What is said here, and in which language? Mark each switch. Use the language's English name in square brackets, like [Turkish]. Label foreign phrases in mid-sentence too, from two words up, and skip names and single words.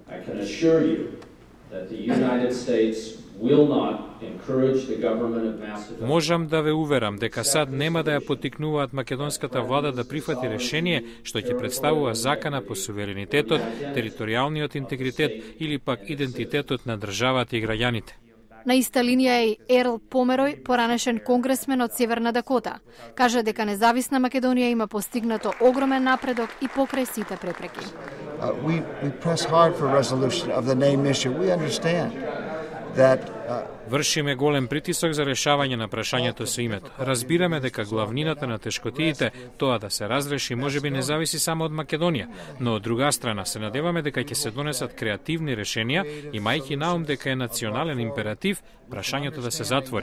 [Macedonian] Можам да ве уверам дека САД нема да ја поттикнуваат македонската влада да прифати решение што ќе представува закана по суверенитетот, територијалниот интегритет или пак идентитетот на државата и граѓаните. На иста линија е и Ерл Померој, поранешен конгресмен од Северна Дакота. Кажа дека независна Македонија има постигнато огромен напредок и покрај сите препреки. [English] We press hard for resolution of the name issue. We understand that [Macedonian] Вршиме голем притисок за решавање на прашањето со името. Разбираме дека главнината на тешкотиите, тоа да се разреши, можеби не зависи само од Македонија, но од друга страна се надеваме дека ќе се донесат креативни решенија, имајќи на ум дека е национален императив прашањето да се затвори.